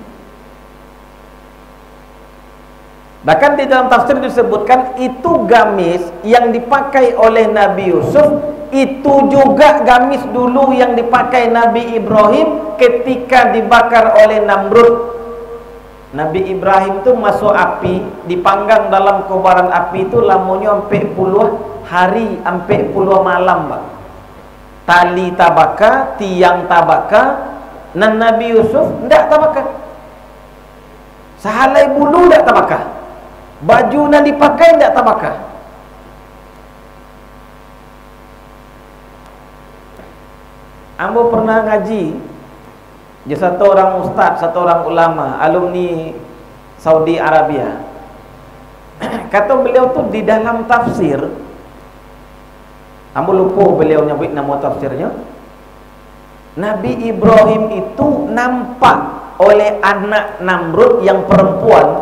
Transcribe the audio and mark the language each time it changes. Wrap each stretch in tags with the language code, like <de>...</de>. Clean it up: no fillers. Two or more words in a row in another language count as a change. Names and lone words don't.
<id>Bahkan di dalam tafsir disebutkan itu gamis yang dipakai oleh Nabi Yusuf, itu juga gamis dulu yang dipakai Nabi Ibrahim ketika dibakar oleh Namrud. Nabi Ibrahim tu masuk api, dipanggang dalam kobaran api itu lamanya sampai 10 hari, sampai 10 malam Pak.</id> <min>Tali tabaka, tiang tabaka, dan Nabi Yusuf ndak tabaka. Sahalai bulu ndak tabaka. Baju yang dipakai ndak tabaka. Ambo pernah ngaji dia satu orang ustaz, satu orang ulama, alumni Saudi Arabia.</min> <id>Kata beliau tu di dalam tafsir, ambo lupa beliau nyebut nama tafsirnya, Nabi Ibrahim itu nampak oleh anak Namrud yang perempuan.</id>